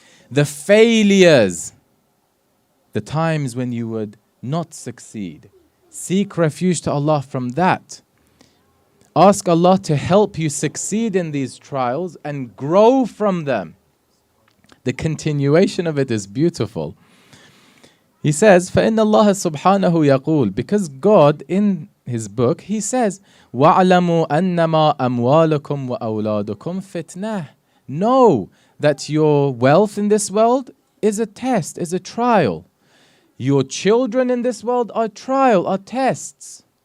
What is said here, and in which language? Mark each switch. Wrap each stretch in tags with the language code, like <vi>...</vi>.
<en>The failures, the times when you would not succeed. Seek refuge to Allah from that. Ask Allah to help you succeed in these trials and grow from them. The continuation of it is beautiful. He says,</en> <ar>فَإِنَّ اللَّهَ سُبْحَانَهُ يَقُولُ.</ar> <en>Because God in His book, He says,</en> <ar>وَعْلَمُوا أَنَّمَا أَمْوَالُكُمْ وَأَوْلَادُكُمْ فِتْنَةٌ.</ar> <en>Know that your wealth in this world is a test, is a trial. Your children in this world are trial, are tests.</en>